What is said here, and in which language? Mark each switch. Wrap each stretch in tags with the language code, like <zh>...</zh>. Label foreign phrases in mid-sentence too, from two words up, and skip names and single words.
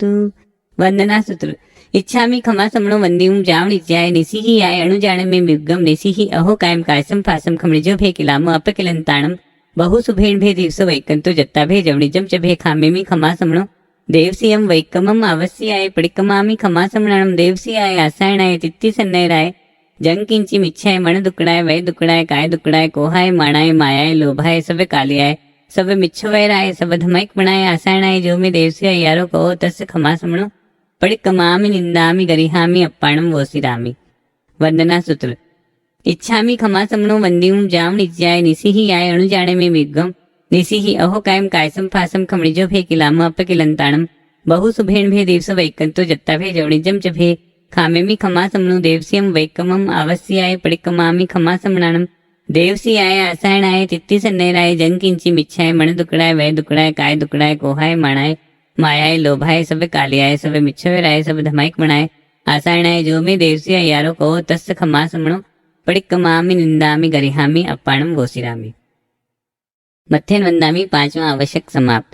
<pra>वंदना सूत्र। इच्छामि खमा समणो वंदियूं जावण इज्जाय निसिहि आय अणुजाण में विगम निसिहि अहो कायम कायसम फासम खमणिजो भे किलाम अपकिलंताणम बहु सुभेण भे दिवसो वैकंतो जत्ता भे जवणिजम च भे खामेमि खमा समणो देवसियम वैकमम आवस्याय पडिकमामि खमा समणाणम देवसियाय आसायणाय तित्ति सन्नयराय जंग किंची मिच्छाय मण दुकड़ाय वै दुकड़ाय काय दुकड़ाय कोहाय माणाय मायाय लोभाय सब कालियाय सब मिच्छवैराय सब धमैक बनाय आसायणाय जो में देवसियाय यारो कहो तस् खमा समणो पडिकमामि निंदामि गरिहामि अप्पाणम वोसिरामि। वंदना सूत्र। इच्छामि खमा समणो वंदियूं जावण इज्जाय निसिहि आय अणुजाणे में विगम निसिहि अहो कायम कायसम फासम खमणिजो भे किलाम अपकिलंताणम बहु सुभेण भे दिवस वैकंतो जत्ता भे जवणिजम च भे खामेमि खमा समणो देवसियम वैकमम आवस्याय पडिकमामि खमा समणाणम देवसियाय आसायणाय तित्ति सन्नयराय जंग किंची मिच्छाय मण दुकड़ाय वै दुकड़ाय काय दुकड़ाय कोहाय माणाय मायाय लोभाय सब कालियाय सब मिच्छवैराय सब धमाइक मणाय आसायणाय जो में देवसियाय यारो कहो तस् खमा समणो पडिकमामि निंदामि गरिहामि अप्पाणम वोसिरामि। मथेन वंदामि</pra> <hi>5वां आवश्यक समाप्त।</hi>